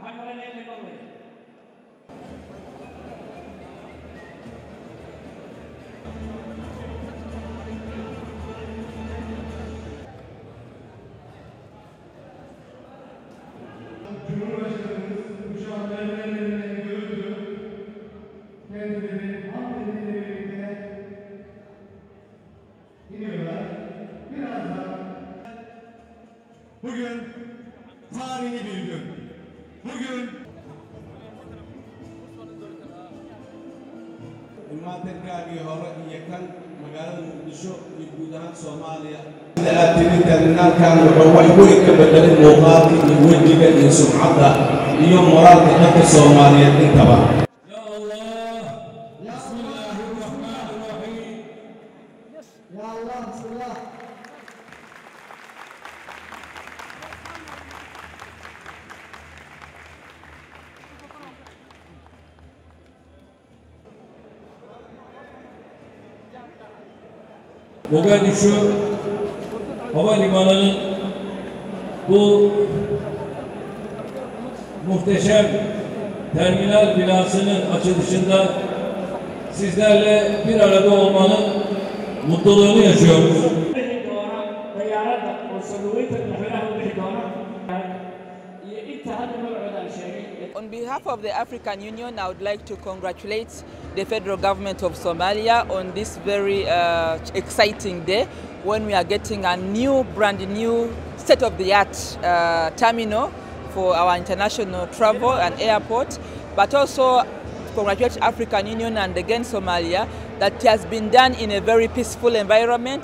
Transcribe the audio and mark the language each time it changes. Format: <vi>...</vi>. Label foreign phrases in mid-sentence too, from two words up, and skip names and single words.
<tr>Cumhurbaşkanımız uçağın devrelerine gördü. Kendileri hanımefendiyle birlikte iniyorlar. Birazdan bugün tarihi bir gün. Bugün</tr> <so>imaatinkaagii hore iyo kan magaalada Muqdisho iyo guud ahaan Soomaaliya aad tiri terminaalkan wuxuu wax weyn ka bedelay muuqaalka iyo wejiga iyo sumcadda iyo moraalka dadka Soomaaliyeed intaba.</so> <ar>يا الله، بسم الله الرحمن الرحيم. يا الله، بسم الله.</ar> <tr>Mogadishu Havalimanı'nın bu muhteşem terminal binasının açılışında sizlerle bir arada olmanın mutluluğunu yaşıyoruz.</tr> <en>On behalf of the African Union, I would like to congratulate the federal government of Somalia on this very exciting day when we are getting a brand new state-of-the-art terminal for our international travel and airport, but also congratulate African Union and again Somalia that it has been done in a very peaceful environment.</en>